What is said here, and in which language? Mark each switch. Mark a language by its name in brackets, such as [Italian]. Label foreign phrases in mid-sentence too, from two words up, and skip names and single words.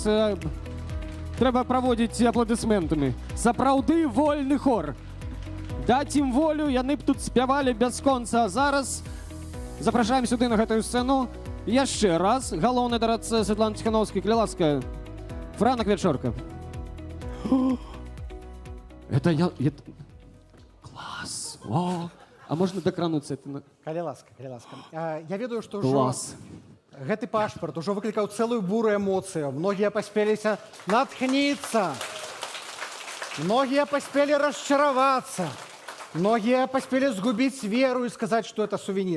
[Belarusian] Трэба праводзіць апладысментамі. Сапраўды вольны хор. Даць ім волю, яны б тут спявалі бясконца. А зараз запрашаем сюды на гэтую сцэну яшчэ раз галоўны дарадца Святлана Ціхановская. Калі ласка, Франак Вячорка. [Russian] Это я... Класс! О! А можно докрануться? [Belarusian] Калі ласка. Я ведаю, што ўжо Класс! гэты пашпарт ужо выклікаў цэлую буру эмоцыяў. Многія паспеліся натхніцца. Многія паспелі расчаравацца. Многія паспелі згубіць веру і сказаць, што это сувенір.